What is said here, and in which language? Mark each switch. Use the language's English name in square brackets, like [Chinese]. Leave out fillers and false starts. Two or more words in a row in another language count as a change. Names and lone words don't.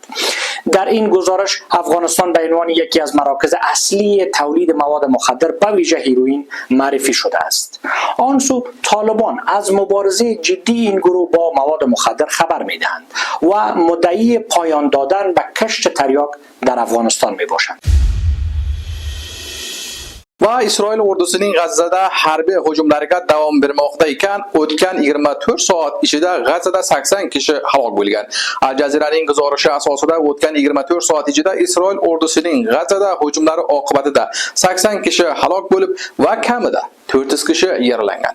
[Persian] در این گزارش افغانستان به عنوان یکی از مراکز اصلی تولید مواد مخدر به ویژه هیروئین معرفی شده است. آن سو طالبان از مبارزه جدی این گروه با مواد مخدر خبر می‌دهند و مدعی پایان دادن به کشت تریاک در افغانستان میباشند. [Uzbek] Va İsrail ordusining G'azzada harbiy hujumlariga davom bermoqda ekan, o'tgan 24 soat ichida G'azzada 80 kishi halok bo'lgan. Al Jazeera'ning guzorishi asosida o'tgan 24 soat ichida Isroil ordusining G'azzada hujumlari oqibatida 80 kishi halok bo'lib va kamida 400 kishi yaralangan.